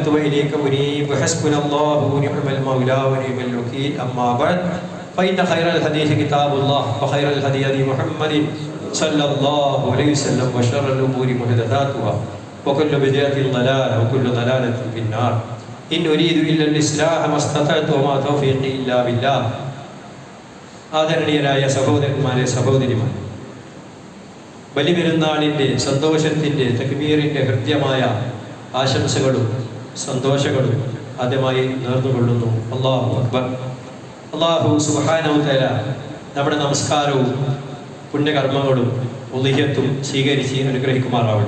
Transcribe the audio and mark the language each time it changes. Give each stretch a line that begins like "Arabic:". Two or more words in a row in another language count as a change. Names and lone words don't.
Arabic: وإليك أنيب وحسبنا الله ونعم المولى ونعم الوكيل أما بعد فإن خير الحديث كتاب الله وخير الهدي هدي محمد صلى الله عليه وسلم وشر الأمور محدثاتها وكل بدعة ضلالة وكل ضلالة في النار إن أريد إلا الإصلاح ما استطعت وما توفيقي إلا بالله.
Malayalam: ആദരണീയരായ സഹോദരന്മാരെ സഹോദരിമാരെ, ബലിപെരുന്നാളിൻ്റെ സന്തോഷത്തിൻ്റെ തക്ബീറിൻ്റെ ഹൃദ്യമായ ആശംസകളും സന്തോഷങ്ങളും ആദ്യമായി നേർന്നുകൊള്ളുന്നു.
Arabic: الله أكبر. الله سبحانه وتعالى
Malayalam: നമ്മുടെ നമസ്കാരവും പുണ്യകർമ്മങ്ങളും ഉളിഹ്യത്തും സ്വീകരിച്ച് അനുഗ്രഹിക്കുമാറാവട്ടെ.